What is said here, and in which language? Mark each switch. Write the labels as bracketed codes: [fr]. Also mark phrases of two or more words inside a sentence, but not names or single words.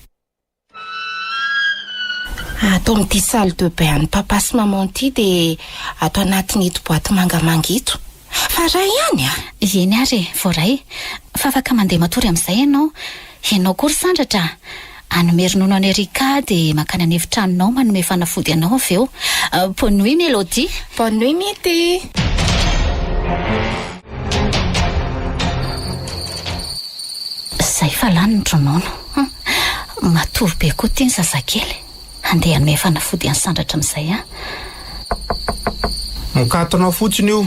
[mg] Atao amin'ity [fr] salle de bain [mg] any papa sy maman ity dia atao anatin'ito boaty mangamanga ito. Fa ray ihany Eny ary voaray. Fa afaka mandeha matory amin'izay ianao. Ianao kory sandratra. Anome ronono any Erika dia makany any efitranonao manome fanafody anao avy eo. [fr] Bonne nuit Melody. Bonne nuit Mity. [mg] Zay fa lany ny ronono. Matory be koa ty ny zazakely. Andeha anome fanafody any sandratra amin'izay Mikatonao fotsiny io.